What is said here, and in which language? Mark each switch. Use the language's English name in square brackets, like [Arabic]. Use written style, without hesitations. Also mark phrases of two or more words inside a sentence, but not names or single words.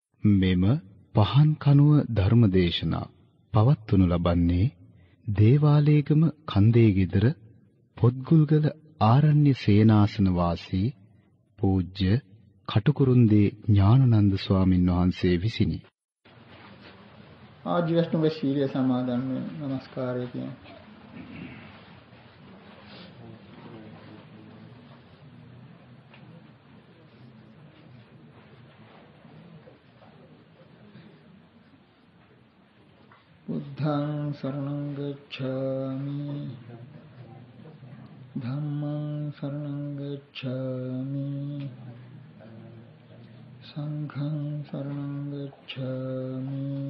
[Sinhala] මෙම පහන් කනුව ධර්මදේශනා පවත්වනු ලබන්නේ දේවාලේගම කන්දේගෙදර පොත්ගුල්ගල ආරණ්‍ය සේනාසන වාසී පූජ්‍ය කටුකුරුන්දී ඥානানন্দ ස්වාමින් වහන්සේ විසිනි. ආජීවස්තුවේ සීලය සමාදන් වෙන නමස්කාරය කියන [Pali] බුද්ධං शरणं गच्छामि ධම්මං शरणं गच्छामि සංඝං शरणं गच्छामि